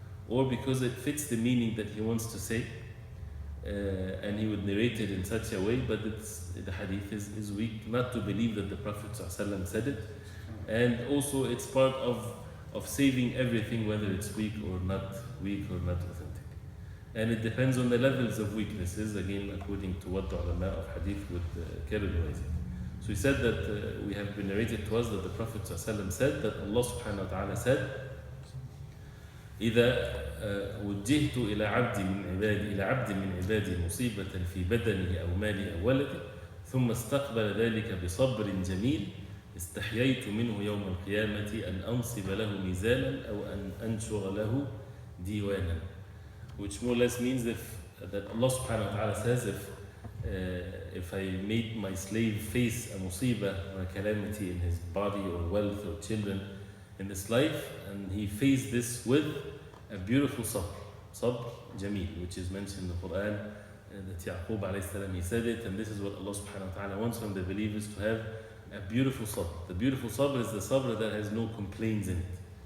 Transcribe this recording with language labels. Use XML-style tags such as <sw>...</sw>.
<en>Or because it fits the meaning that he wants to say, and he would narrate it in such a way, but the hadith is weak, not to believe that the Prophet ﷺ said it. And also it's part of saving everything, whether it's weak or not authentic. And it depends on the levels of weaknesses, again, according to what the ulama of hadith would categorize it. So he said that we have been narrated to us that the Prophet ﷺ said that Allah subhanahu wa ta'ala said,</en> <ar>إذا وجهت إلى عبد من عبادي مصيبة في بدنه أو ماله أو ولده ثم استقبل ذلك بصبر جميل استحييت منه يوم القيامة أن أنصب له ميزانا أو أن أنشر له ديوانا.</ar> <en>Which more or less means that Allah subhanahu wa ta'ala says, if I made my slave face a musibah or a calamity in his body or wealth or children in this life, and he faced this with a beautiful sabr jameel, which is mentioned in the Quran, that Yaqub alayhi salam, he said it, and this is what Allah subhanahu wa ta'ala wants from the believers, to have a beautiful sabr. The beautiful sabr is the sabr that has no complaints in it.</en>